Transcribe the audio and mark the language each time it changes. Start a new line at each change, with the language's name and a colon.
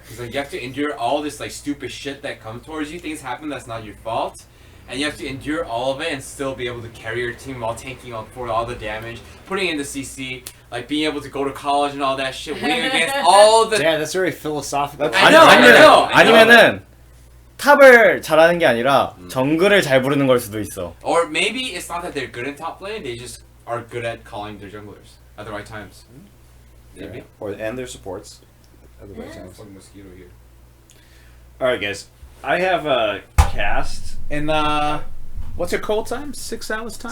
English: Because like, you have to endure all this like stupid shit that comes towards you. Things happen that's not your fault, and you have to endure all of it and still be able to carry your team while tanking up for all the damage, putting in the CC, like being able to go to college and all that shit, winning against all the. Damn, that's very philosophical. I know, I know.
Korean: 아니면은 탑을 잘하는 게 아니라 정글을 잘 부르는 걸 수도 있어.
English: Or maybe it's not that they're good in top lane; they just are good at calling their junglers at the right times. Maybe. Yeah. Or and their supports. At the right Yeah. times. Fucking mosquito here. All right, guys. I have a cast In what's your call time? 6 hours time?